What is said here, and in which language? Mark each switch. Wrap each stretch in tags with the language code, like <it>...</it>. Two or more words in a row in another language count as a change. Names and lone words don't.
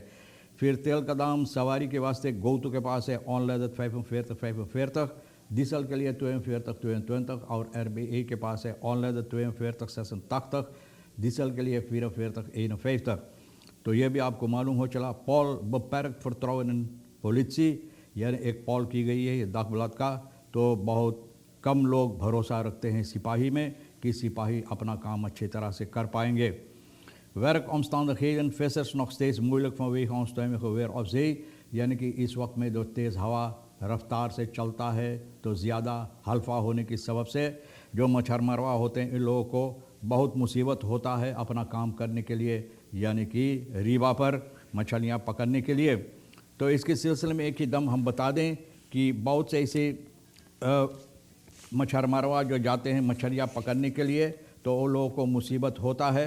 <hi>फिर तेल का दाम सवारी के वास्ते गोतु के पास है ऑनलाइन 45 डीजल के लिए 42 और RBA के पास है ऑनलाइन 42 डीजल के लिए 44 तो ये भी आपको मालूम हो चला।</hi> <nl>पॉल beperkt vertrouwen politie,</nl> <hi>यानी एक पॉल की गई है ये दाखबलात का। तो बहुत कम लोग भरोसा रखते हैं सिपाही में कि सिपाही अपना काम अच्छी तरह से कर पाएंगे।</hi> <nl>Werkomstandigheden, vissers nog steeds moeilijk vanwege onstuimige weer op zee,</nl> <hi>यानी कि इस वक्त में जो तेज़ हवा रफ्तार से चलता है तो ज़्यादा हल्फा होने की सबब से जो मच्छर मरवा होते हैं इन लोगों को बहुत मुसीबत होता है अपना काम करने के लिए, यानी कि रीवा पर मछलियाँ पकड़ने के लिए। तो इसके सिलसिले में एक ही दम हम बता दें कि बहुत से ऐसे मच्छर मरवा जो जाते हैं मछलियाँ पकड़ने के लिए तो उन लोगों को मुसीबत होता है।</hi>